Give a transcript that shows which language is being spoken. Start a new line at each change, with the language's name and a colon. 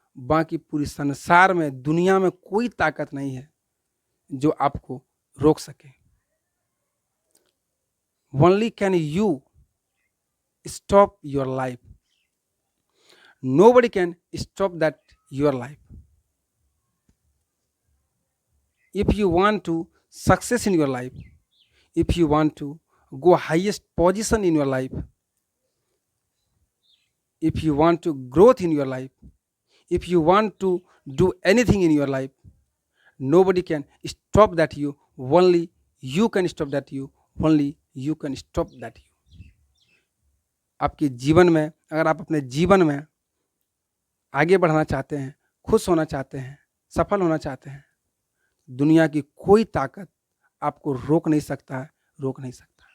Hindi: बाकी पूरी संसार में, दुनिया में कोई ताकत नहीं है जो आपको रोक सके।
English: Only can you stop your life, nobody can stop that your life. If you want to success in your life, if you want to go highest position in your life, if you want to growth in your life, if you want to do anything in your life, nobody can stop that you, only you can stop that you, only you can stop that you.
Hindi: आपके जीवन में, अगर आप अपने जीवन में आगे बढ़ना चाहते हैं, खुश होना चाहते हैं, सफल होना चाहते हैं, दुनिया की कोई ताकत आपको रोक नहीं सकता है, रोक नहीं सकता।